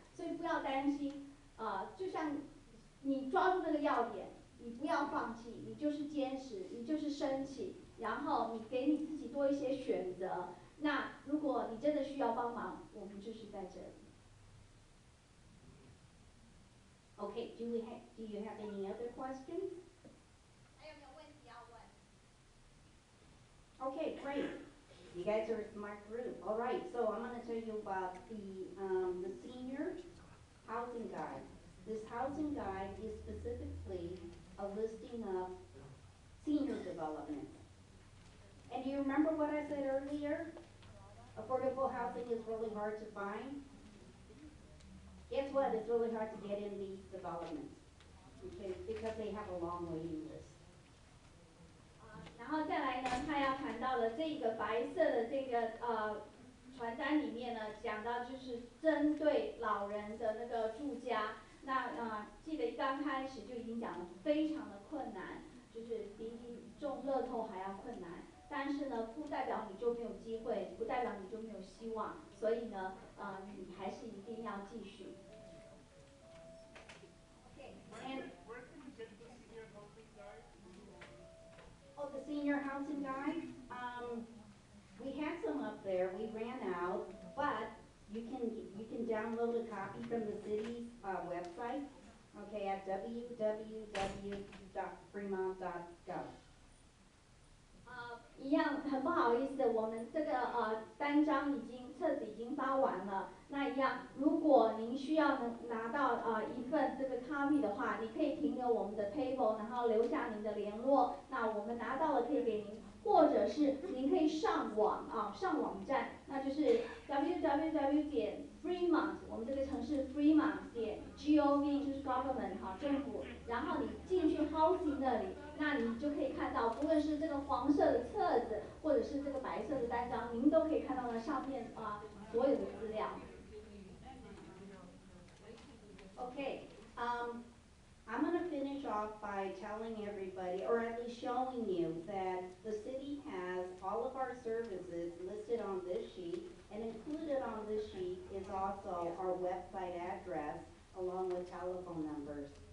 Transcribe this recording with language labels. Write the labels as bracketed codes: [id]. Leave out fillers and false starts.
[zh] 所以不要担心，就像你抓住那个要点，你不要放弃，你就是坚持，你就是申请，然后你给你自己多一些选择。那如果你真的需要帮忙，我们就是在这里。 [en] Okay, do you have any other questions? [zh] 还有没有问题要问？ [en] Okay, great. You guys are a smart group. All right, so I'm going to tell you about the senior housing guide. This housing guide is specifically a listing of senior development. And do you remember what I said earlier? Affordable housing is really hard to find. Guess what? It's really hard to get in these developments, okay, because they have a long waiting list. [zh] 然后再来呢，他要谈到了这个白色的这个传单里面呢，讲到就是针对老人的那个住家。那记得一刚开始就已经讲了，非常的困难，就是比中乐透还要困难。但是呢，不代表你就没有机会，不代表你就没有希望。所以呢，你还是一定要继续。 [en] Where can you get the senior housing guide? Oh, the senior housing guide? We had some up there. We ran out, but you can download a copy from the city's website, okay, at www.fremont.gov. [zh] 一样很不好意思，我们这个单张册子已经发完了。那一样，如果您需要拿到一份这个 copy 的话，你可以停留我们的 table， 然后留下您的联络。那我们拿到了可以给您，或者是您可以上网上网站，那就是 www.fremont 我们这个城市 Fremont.gov 就是 government 政府，然后你进去 housing 那里。那你就可以看到，不论是这个黄色的册子，或者是这个白色的单张，您都可以看到呢上面所有的资料。 [en] Okay, I'm going to finish off by telling everybody, or at least showing you, that the city has all of our services listed on this sheet, and included on this sheet is also our website address along with telephone numbers.